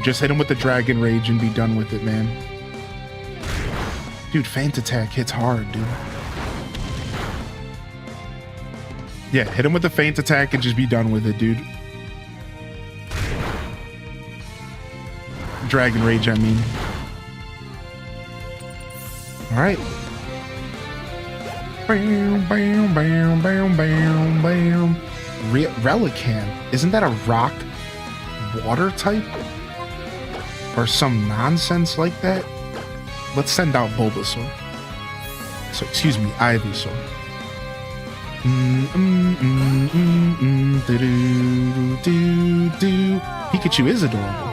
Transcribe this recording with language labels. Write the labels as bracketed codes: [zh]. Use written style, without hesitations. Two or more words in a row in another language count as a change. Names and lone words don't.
[en] Just hit him with the dragon rage and be done with it, man. Dude, feint attack hits hard, dude. Yeah, hit him with the feint attack and just be done with it, dude. Dragon rage, I mean. All right. Bam, bam, bam, bam, bam, bam. Relican. Isn't that a rock water type? Or some nonsense like that? Let's send out Bulbasaur. So, excuse me, Ivysaur. Pikachu is adorable.